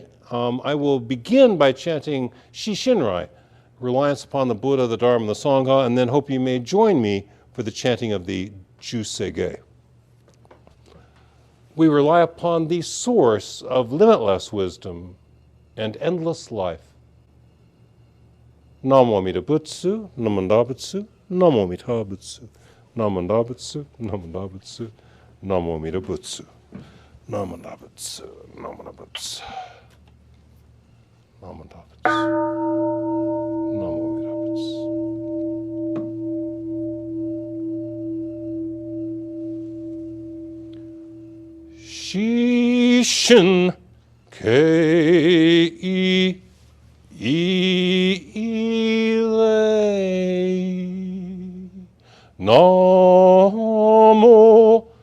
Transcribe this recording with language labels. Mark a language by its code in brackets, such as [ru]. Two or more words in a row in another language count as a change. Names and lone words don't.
[en] I will begin by chanting Shishinrai, reliance upon the Buddha, the Dharma, and the Sangha, and then hope you may join me for the chanting of the Juseige. We rely upon the source of limitless wisdom and endless life. [ja] 南無阿弥陀仏、南無仏、南無阿弥陀仏、南無仏、南無仏、南無阿弥陀仏、南無仏、南無仏、南無仏、南無阿弥陀仏. 至心敬 南無